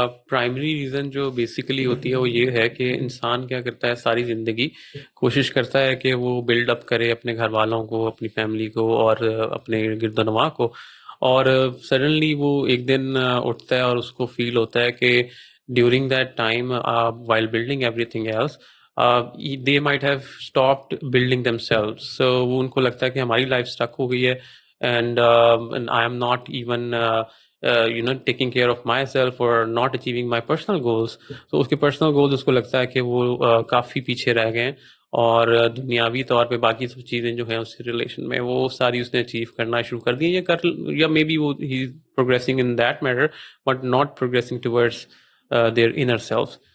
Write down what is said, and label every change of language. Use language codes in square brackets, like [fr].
[ur] Primary reason جو basically ہوتی ہے وہ یہ ہے کہ انسان کیا کرتا ہے، ساری زندگی کوشش کرتا ہے کہ وہ بلڈ اپ کرے اپنے گھر والوں کو، اپنی فیملی کو، اور اپنے گرد و نواح کو، اور سڈنلی وہ ایک دن اٹھتا ہے اور اس کو فیل ہوتا ہے کہ [en] During that time while building everything else they might have stopped building themselves. So [ur] وہ ان کو لگتا ہے کہ ہماری لائف اسٹک ہو گئی ہے, [en] and I am not even taking care of myself or not achieving my personal goals. [ur] So اس کے personal goals اس کو لگتا ہے کہ وہ کافی پیچھے رہ گئے ہیں, اور دنیاوی طور پہ باقی سب چیزیں جو ہیں اس ریلیشن میں وہ ساری اس نے اچیو کرنا شروع کر دی, یا [en] Maybe وہ ہی progressing in that matter but not progressing towards their inner self.